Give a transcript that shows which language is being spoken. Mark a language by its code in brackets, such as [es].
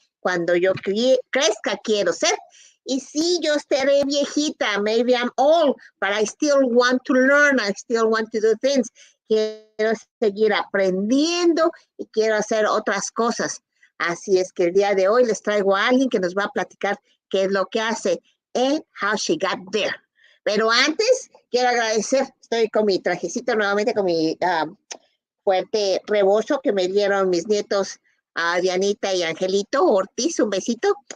[es] Cuando yo crezca, quiero ser. Y sí, yo estaré viejita. [en] Maybe I'm old, but I still want to learn. I still want to do things. [es] Quiero seguir aprendiendo y quiero hacer otras cosas. Así es que el día de hoy les traigo a alguien que nos va a platicar qué es lo que hace [en] and how she got there. [es] Pero antes, quiero agradecer, estoy con mi trajecito nuevamente, con mi fuerte rebozo que me dieron mis nietos, Dianita y Angelito Ortiz, un besito.